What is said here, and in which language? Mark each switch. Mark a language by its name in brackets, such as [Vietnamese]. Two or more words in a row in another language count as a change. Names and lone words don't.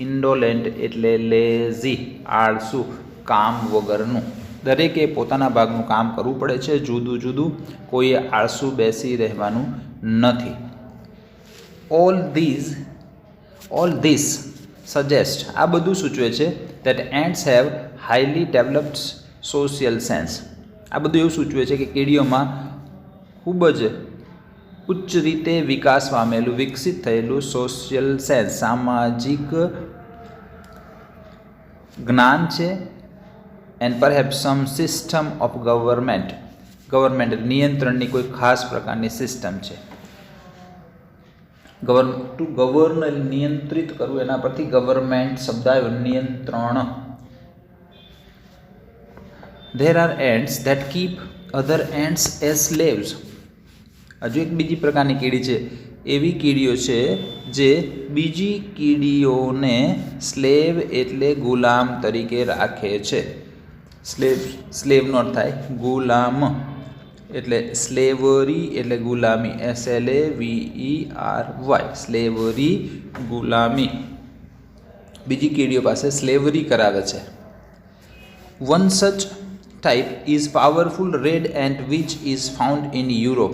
[Gujarati] ઇન્ડોલેન્ટ એટલે લેઝી, આળસુ, કામ વગરનું. દરેકે પોતાના ભાગનું કામ કરવું પડે છે, જુદું જુદું, કોઈએ આળસુ બેસી રહેવાનું નથી. [English] all this suggest, [Gujarati] આ બધું સૂચવે છે [English] that ants have highly developed social sense. [Gujarati] આ બધું એવું સૂચવે છે કે કીડીઓમાં ખૂબ જ ઉચ્ચ રીતે વિકાસ પામેલું, વિકસિત થયેલું [English] social sense, [Gujarati] સામાજિક જ્ઞાન છે. [English] and perhaps some system of government, [Gujarati] નિયંત્રણની કોઈ ખાસ પ્રકારની સિસ્ટમ છે. [English] to govern, [Gujarati] નિયંત્રિત કરવું, એના પરથી ગવર્મેન્ટ શબ્દ આવ્યો, નિયંત્રણ. [English] There are ants that keep other ants as slaves. [Gujarati] હજુ એક બીજી પ્રકારની કીડી છે, એવી કીડીઓ છે જે બીજી કીડીઓને સ્લેવ એટલે ગુલામ તરીકે રાખે છે. સ્લેવનો અર્થ થાય ગુલામ, એટલે સ્લેવરી એટલે ગુલામી, SLAVERY, સ્લેવરી, ગુલામી. બીજી કીડીઓ પાસે સ્લેવરી કરાવે છે. [English] One such type is powerful red ant which is found in Europe.